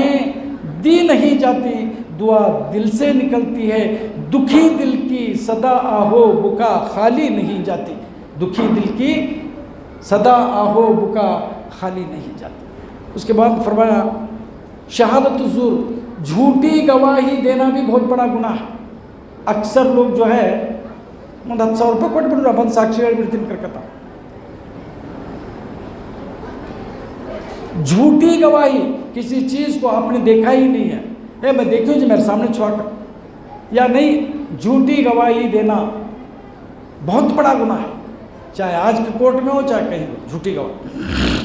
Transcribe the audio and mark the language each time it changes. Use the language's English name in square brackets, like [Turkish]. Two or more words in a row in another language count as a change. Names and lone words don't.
[Urdu] دعائیں دی نہیں جاتی, دعا دل سے نکلتی ہے، دکھی دل کی صدا آہو بکا خالی نہیں جاتی، دکھی دل کی صدا آہو بکا خالی نہیں جاتی۔ اس کے بعد فرمایا شہادت الزور، جھوٹی گواہی دینا بھی بہت بڑا گناہ ہے۔ اکثر لوگ جو ہے [Kannada] 10,000 ರೂಪಾಯಿ ಕೊಟ್ಬಿಟ್ರು ಬಂದು ಸಾಕ್ಷಿ ಹೇಳ್ಬಿಡ್ತೀನಿ ಕರ್ಕತ್ತ. [Urdu] جھوٹی گواہی، کسی چیز کو آپ نے دیکھا ہی نہیں ہے، میں دیکھوں جی میرے سامنے چھوا کر، یا نہیں، جھوٹی گواہی دینا بہت بڑا گناہ ہے، چاہے آج کے کورٹ میں ہو چاہے کہیں ہو، جھوٹی گواہی۔